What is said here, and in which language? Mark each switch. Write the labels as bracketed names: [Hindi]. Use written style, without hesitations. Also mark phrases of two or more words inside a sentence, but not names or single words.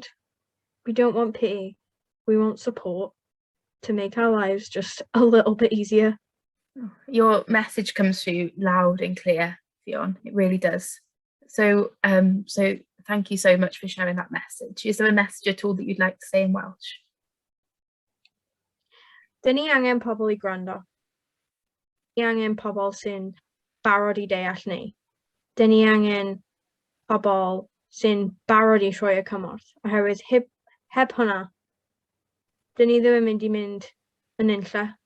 [English] We don't want pity. We want support to make our lives just a little bit easier. Your message comes through loud and clear, Ffion. It really does. So thank you so much for sharing that message. Is there a message at all that you'd like to say in Welsh? [Welsh] Dyn ni angen pobl I gwrando. Ni angen pobl sy'n barod I deall ni. Dyn ni angen pobl sy'n barod I rhoi y cymorth. Oherwydd heb hwnna, dyn ni ddim yn mynd yn unlle.